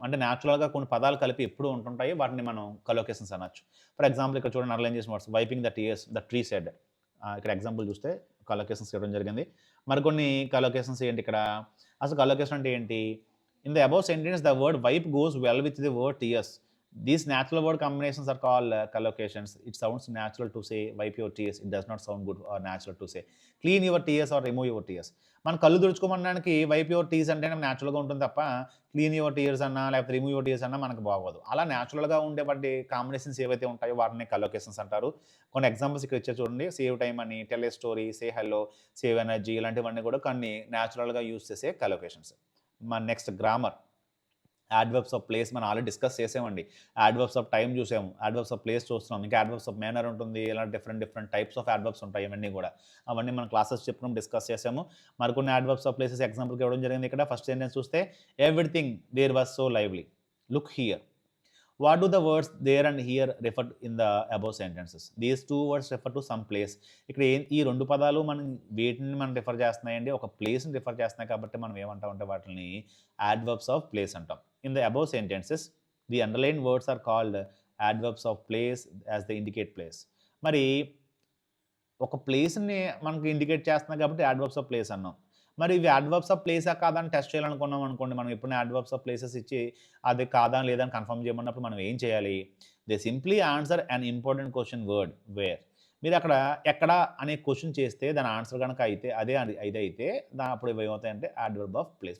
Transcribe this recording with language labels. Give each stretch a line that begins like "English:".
Telugu: అంటే న్యాచురల్గా కొన్ని పదాలు కలిపి ఎప్పుడూ ఉంటుంటాయి, వాటిని మనం కలొకేషన్స్ అనొచ్చు. ఫర్ ఎగ్జాంపుల్ ఇక్కడ చూడండి, అండర్లైన్ చేసిన words
English: Wiping the tears the tree said.
Telugu: ఇక్కడ ఎగ్జాంపుల్ చూస్తే కలొకేషన్స్ ఇవ్వడం జరిగింది. మరికొన్ని కలొకేషన్స్ ఏంటి ఇక్కడ, అసలు కలొకేషన్ అంటే ఏంటి?
English: In the above sentence the word wipe goes well with the word tears. These natural word combinations are called collocations. It sounds natural to say wipe your tears. It does not sound good or natural to say clean your tears or remove your tears.
Telugu: మనం కళ్ళు తుడుచుకోమనడానికి
English: wipe your tears
Telugu: అంటే న్యాచురల్గా ఉంటుంది తప్ప
English: clean your tears
Telugu: అన్నా లేకపోతే
English: remove your tears
Telugu: అన్నా మనకు బాగోదు. అలా న్యాచురల్గా ఉండే వాటి కాంబినేషన్స్ ఏవైతే ఉంటాయో వాటిని కలొకేషన్స్ అంటారు. కొన్ని ఎగ్జాంపుల్స్ ఇక్కడ ఇచ్చే చూడండి, సేవ్ టైమ్ అని, tell ఏ story, say hello, save energy, ఇలాంటివన్నీ కూడా కొన్ని న్యాచురల్గా యూజ్ చేసే కలొకేషన్స్. మన next grammar. Adverbs of place మనం ఆల్రెడీ డిస్కస్ చేసామండి. యాడ్వర్బ్స్ ఆఫ్ టైం చూసాము, యాడ్వర్బ్స్ ఆఫ్ ప్లేస్ చూస్తున్నాం, ఇంకా యాడ్వర్బ్స్ ఆఫ్ మేనర్ ఉంటుంది, ఇలా డిఫరెంట్ టైప్స్ ఆఫ్ యాడ్వర్బ్స్ ఉంటాయి. ఇవన్నీ కూడా అవన్నీ మనం క్లాసెస్ చెప్పినప్పుడు డిస్కస్ చేసాము. మరికొన్ని యాడ్వర్బ్స్ ఆఫ్ ప్లేసెస్ ఎగ్జాంపుల్కి ఇవ్వడం జరిగింది. ఇక్కడ ఫస్ట్ సెంటెన్స్ చూస్తే
English: Everything there was so lively, look here. What do the words there and here refer in the above sentences? These two words refer to some place.
Telugu: ఇక్కడ ఈ రెండు పదాలు మనం వేటిని మనం రిఫర్ చేస్తున్నాయండి, ఒక ప్లేస్ని రిఫర్ చేస్తున్నాయి కాబట్టి మనం ఏమంటాం అంటే వాటిని adverbs of place అంటాం.
English: In the above sentences, the underlined words are called adverbs of place as they indicate place.
Telugu: మరి ఒక ప్లేస్ని మనకి ఇండికేట్ చేస్తున్నాయి కాబట్టి adverbs of place అన్నాం. మరి ఇవి యాడ్వర్బ్స్ ఆఫ్ ప్లేసా కాదా అని టెస్ట్ చేయాలనుకున్నాం అనుకోండి, మనం ఎప్పుడు యాడ్వర్బ్స్ ఆఫ్ ప్లేసెస్ ఇచ్చి అది కాదా లేదా అని కన్ఫర్మ్ చేయమన్నప్పుడు మనం ఏం చేయాలి?
English: They simply answer an important question word where.
Telugu: మీరు అక్కడ ఎక్కడ అనే క్వశ్చన్ చేస్తే దాని ఆన్సర్ కనుక అయితే అయితే అప్పుడు ఏమవుతాయంటే యాడ్వర్బ్ ఆఫ్ ప్లేస్.